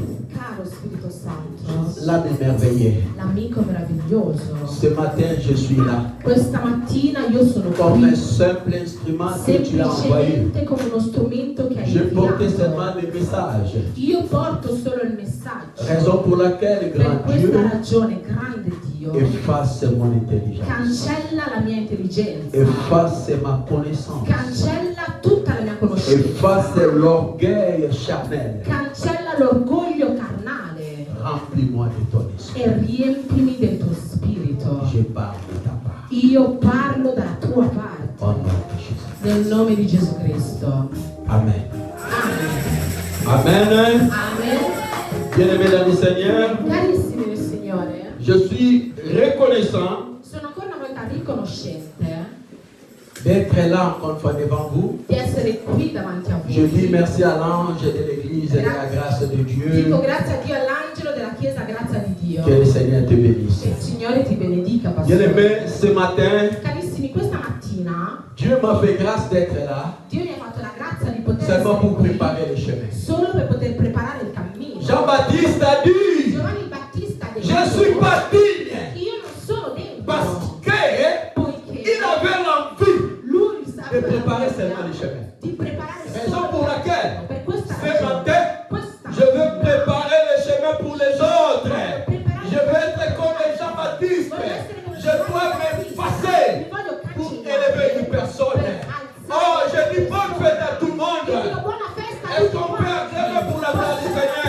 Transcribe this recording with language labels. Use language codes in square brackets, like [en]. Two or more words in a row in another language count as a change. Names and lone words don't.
[it] Caro Spirito Santo, [fr] l'âme émerveillée, [it] l'amico meraviglioso, [fr] ce matin je suis là [it] questa mattina io sono [fr] comme un [it] qui [fr] simple instrument que tu as envoyé. [it] semplicemente come uno strumento che hai [fr] Je portais seulement [it] inviato. [fr] des messages. [it] Io porto solo il messaggio. [fr] Raison pour laquelle, [it] Per [fr] grand [it] questa [fr] Dieu, [it] ragione, grande Dio, [fr] efface mon intelligence, [it] cancella la mia intelligenza, [fr] efface ma connaissance, [it] cancella tutta la mia conoscenza, [fr] efface l'orgueil charnel. [it] cancella l'orgoglio carnale [fr] Remplis-moi de ton esprit. [it] e riempimi del tuo spirito. [fr] Je parle de ta part. [it] Io parlo dalla tua parte, [fr] Au nom de Jésus. [it] nel nome di Gesù Cristo. Amen. Amen. Amen. Amen. [fr] Bien-aimés dans le Seigneur, [it] Carissimi nel Signore, [fr] je suis reconnaissant [it] sono ancora una volta riconoscente [fr] d'être là encore une fois devant vous. [it] di essere qui davanti a [fr] Je dis [it] voi. [fr] merci à l'ange de l'église et de la grâce de Dieu. [it] Dico grazie a Dio, all'angelo della Chiesa, grazia di Dio. [fr] Que le Seigneur te bénisse. [it] Che il Signore ti benedica, pastore. [fr] Bien-aimés, ce matin, [it] Carissimi, questa mattina [fr] Dieu m'a fait grâce d'être là [it] Dio mi ha fatto la grazia di poter [fr] seulement [it] essere [fr] pour [it] qui [fr] préparer le chemin. [it] solo per poter preparare il cammino. [fr] Jean-Baptiste a dit, [it] Giovanni Battista ha detto, [fr] je suis pas digne [it] io non sono degno [fr] parce qu'il [it] poiché [fr] avait l'envie [it] lui [fr] de [it] sapeva [fr] préparer seulement le chemin. [it] di preparare [fr] Raison [it] solo [fr] pour laquelle, [it] per questa [fr] ce [it] ragione, [fr] matin, [it] questa [fr] je veux préparer le chemin pour les autres. Je veux être comme Jean-Baptiste. Je dois m'effacer pour élever une personne. Oh, je dis bonne fête à tout le monde. Est-ce qu'on peut acclamer pour la gloire du Seigneur?